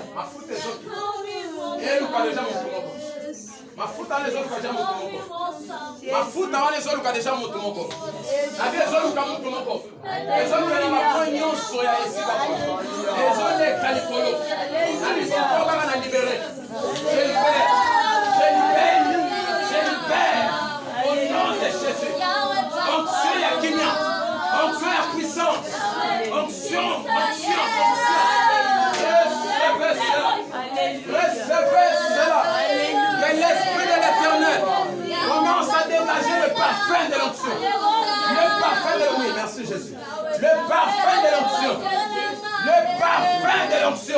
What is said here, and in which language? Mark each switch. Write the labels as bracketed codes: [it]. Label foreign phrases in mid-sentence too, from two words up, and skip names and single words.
[ln] Mafuta ezokita. Eluka deja moto moko. Mafuta wana ezoluka deja moto moko. Mafuta wana ezoluka deja moto moko. Nabi ezoluka moto moko. Ezoluka na bakoi nyonso ya esika oyo. Ezoleka likolo. Nabi ezoluka kaka na libere. [fr] Je libère. Je libère. Je libère. Au nom de Jésus. Onction [ln] ya kimia. [fr] Onction ya puissance. Onction. Recevez cela. Que l'esprit de l'Éternel commence à dégager le parfum de l'onction. Le parfum de oui, merci Jésus. Le parfum de l'onction. Le parfum de l'onction.